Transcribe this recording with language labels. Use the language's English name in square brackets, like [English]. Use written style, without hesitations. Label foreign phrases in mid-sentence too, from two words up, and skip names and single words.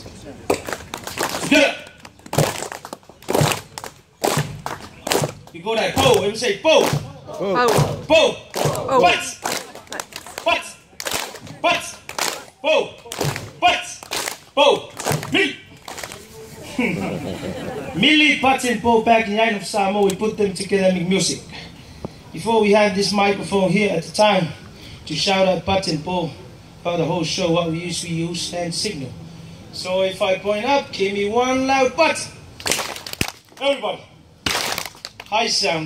[English] Together. We go like po. Everybody say po. Po. Po. Butt. Butt. Butt. Po. Butt. Po. Mili. Mili, butt, and po back in the island of Samoa. We put them together and make music. Before we had this microphone here at the time to shout out butt and po about the whole show, what we usually use hand signal. So if I point up, give me one loud butt. Everybody. High sound.